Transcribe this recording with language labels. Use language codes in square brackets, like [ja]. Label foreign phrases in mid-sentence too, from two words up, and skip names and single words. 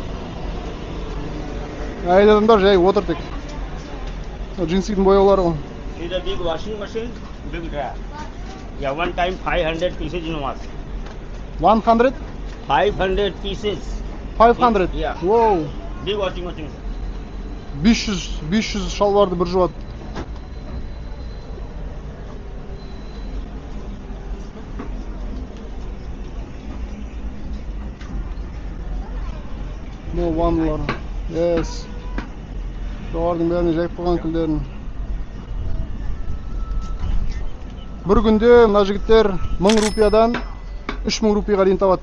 [kk] Әйел адамдар жай отыр тек. Джинсидің бояулары ғой. [en] See the big washing machine, big dryer. Yeah, one time 500 pieces in wash. 100? 500 pieces. 500? Yeah. Wow. Big washing machine. [kk] 500 шалбарды бір жуады. Бұл ванналар. [en] Yes. [kk] Жоғардың бәріне жайып қойған күлдерін. Бір күнде мына жігіттер 1000 рупиядан 3000 рупияға дейін табады.